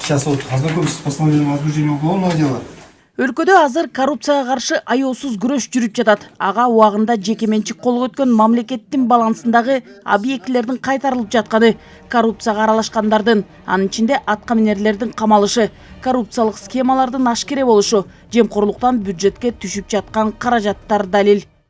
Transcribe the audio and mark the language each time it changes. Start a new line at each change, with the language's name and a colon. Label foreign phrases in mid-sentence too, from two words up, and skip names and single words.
Russian: Сейчас вот ознакомьтесь с постановлением о возбуждении уголовного дела.
Kyrgyz: Өлкөдө азыр коррупцияга каршы аеосуз күрөш жүрүп жатат. Ага убагында жекеменчик колго өткөн мамлекеттин балансындагы объектилердин кайтарылып жатканы, коррупцияга аралашкандардын, анын ичинде аткаминерлердин камалышы, коррупциялык схемалардын ашкере болушу, жемкорлуктан бюджетке түшүп жаткан каражаттар далил.